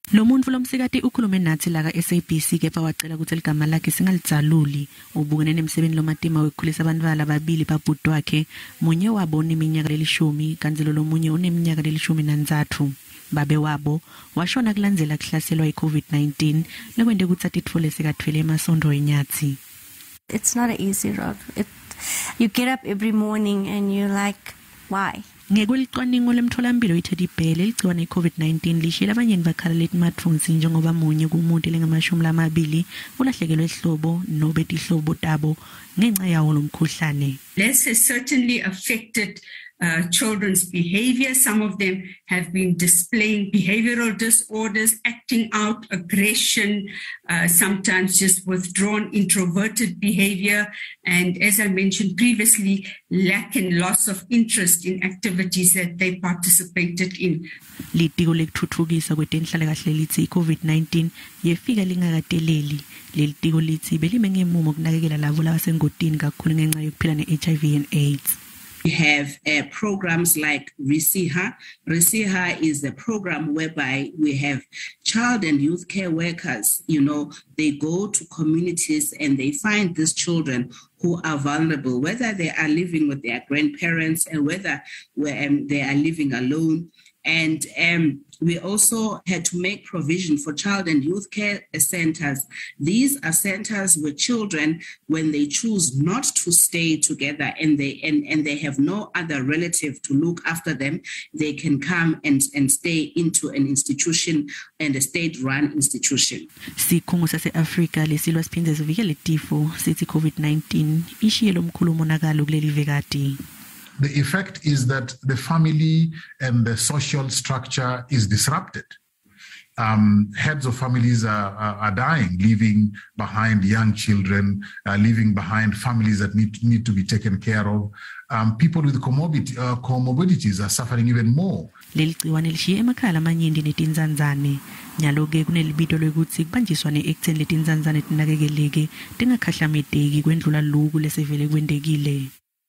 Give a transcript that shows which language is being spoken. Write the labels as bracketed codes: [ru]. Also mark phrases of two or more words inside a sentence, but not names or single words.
[ss] Lo muntu lomsikati ukhulume nathi la ka SABC kepha wacela ukuthi ligama lakhe singalidzaluli ubukene nemsebenzi lomatima wekukhulisa abantwana ababili babhuti wakhe munye wabo uneminyaka lelishumi kanti lo munye uneminyaka lelishumi-3 babe wabo washona kulandzela kuhlaselwa i-COVID-19 lekwende ukuthi atitfole sekathwele emasondo enyatsi. [en] It's not an easy road. You get up every morning and you're like, why? [ss] Ngekwelicwaningo lemtfolamphilo iTeddy ligciwane i-COVID-19 lishila abanye bakhala letimatfonsi njengoba munye kumuntu lengemashumi lamabili ulahlekelwe ihlobo nobe tihlobo tabo ngenxa yawo lomkhuhlane. [en] This has certainly affected children's behavior. Some of them have been displaying behavioral disorders, acting out, aggression, sometimes just withdrawn, introverted behavior, and as I mentioned previously, lack and loss of interest in activities that they participated in. [ss] Litiko lekuthuthukisa kwetenhlalakahle lithi i-COVID-19 yefika lingakateleli. Lelitiko lithi belime ngemumo kunakekela labo labasengotini kakhulu ngenxa yokuphila ne- [en] HIV and AIDS. We have programs like Risiha. Risiha is a program whereby we have child and youth care workers. They go to communities and they find these children who are vulnerable, whether they are living with their grandparents and whether they are living alone. And we also had to make provision for child and youth care centers. These are centers where children, when they choose not to stay together and they have no other relative to look after them, they can come and stay into an institution and a state-run institution. [ss] Sikhungo sase-Afrika lesilwa siphinde sivikele tifo sithi COVID-19 ishiye lomkhulu umonakalo kuleli vekati. [en] The effect is that the family and the social structure is disrupted. Heads of families are dying, leaving behind young children, leaving behind families that need to be taken care of. People with comorbidities are suffering even more. [ss] Leligciwane lishiye emakhaya amanyenti netinzanzane. Nyalo-ke kunelibito lwekutsi kubanjiswane ekutheni letinzanzane tinakekeleke tingakhahlamete kwendlula loku lesevele kwendekile.